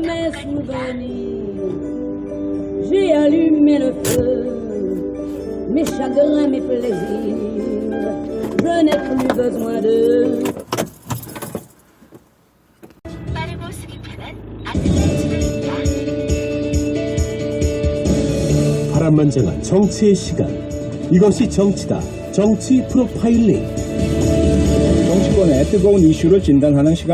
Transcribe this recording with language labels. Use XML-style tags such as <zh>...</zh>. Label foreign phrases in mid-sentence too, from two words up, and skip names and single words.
<fr>mes souvenirs. J'ai allumé le feu, mes chagrins, mes plaisirs. Je n'ai plus besoin de.</fr> <ko>바람만장한 정치의 시간. 이것이 정치다. 정치 프로파일링. 정치권의 뜨거운 이슈를 진단하는 시간.</ko>